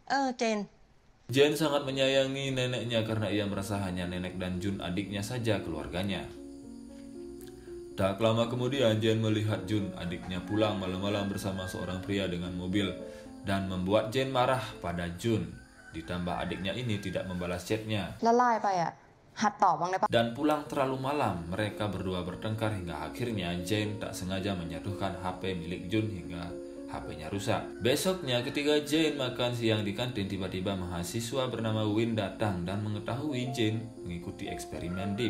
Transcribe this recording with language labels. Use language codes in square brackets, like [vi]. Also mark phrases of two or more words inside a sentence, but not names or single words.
[id] Jane sangat menyayangi neneknya karena ia merasa hanya nenek dan Jun adiknya saja keluarganya. Tak lama kemudian, Jane melihat Jun, adiknya, pulang malam-malam bersama seorang pria dengan mobil dan membuat Jane marah pada Jun. Ditambah adiknya ini tidak membalas chatnya. [th] แล้วไลน์ไปอ่ะหัดตอบบ้างได้ปะ [id] Dan pulang terlalu malam, mereka berdua bertengkar hingga akhirnya Jane tak sengaja menjatuhkan HP milik Jun hingga HP-nya rusak. Besoknya ketika Jane makan siang di kantin, tiba-tiba mahasiswa bernama Win datang dan mengetahui Jane mengikuti eksperimen Deep.